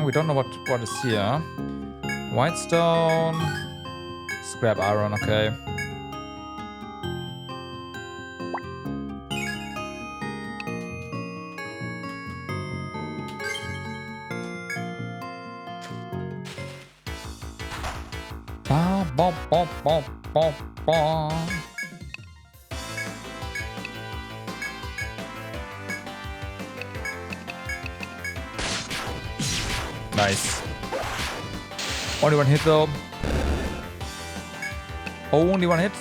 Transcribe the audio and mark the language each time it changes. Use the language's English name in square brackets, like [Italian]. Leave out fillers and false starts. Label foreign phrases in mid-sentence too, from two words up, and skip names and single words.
[English] We don't know what is here. White stone, scrap iron, okay. Ba, ba, ba, ba, ba. Nice. Only one hit though. Only one hit.